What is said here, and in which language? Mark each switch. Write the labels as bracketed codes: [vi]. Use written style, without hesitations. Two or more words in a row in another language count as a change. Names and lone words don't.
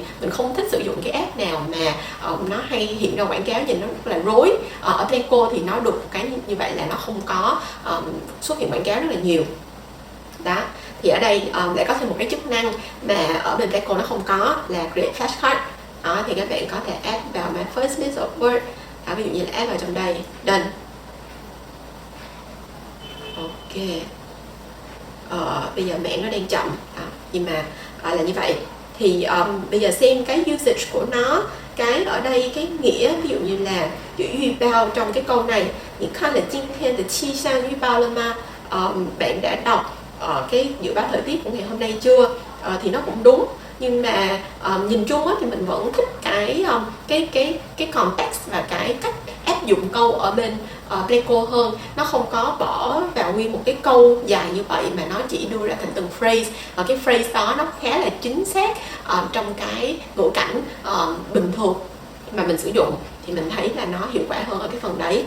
[vi] Mình không thích sử dụng cái app nào mà nó hay hiện ra quảng cáo, nhìn nó rất là rối. Ở Pleco thì nó được một cái như vậy là nó không có xuất hiện quảng cáo rất là nhiều đó. Thì ở đây lại có thêm một cái chức năng mà ở bên Pleco nó không có, là [en] create flashcard [vi] đó. Thì các bạn có thể add vào [en] my first list of word [vi] đó, ví dụ như là add vào trong đây, done. Ok. Bây giờ mạng nó đang chậm đó, nhưng mà là như vậy. Thì bây giờ xem cái usage của nó. Cái ở đây cái nghĩa ví dụ như là chữ [zh] 预报 [vi] trong cái câu này, những khăn là [zh] 今天的气象预报了吗? [vi] Bạn đã đọc cái dự báo thời tiết của ngày hôm nay chưa? Thì nó cũng đúng, nhưng mà nhìn chung thì mình vẫn thích cái context và cái cách áp dụng câu ở bên Pleco hơn. Nó không có bỏ vào nguyên một cái câu dài như vậy mà nó chỉ đưa ra thành từng phrase, và cái phrase đó nó khá là chính xác trong cái ngữ cảnh bình thường mà mình sử dụng, thì mình thấy là nó hiệu quả hơn ở cái phần đấy.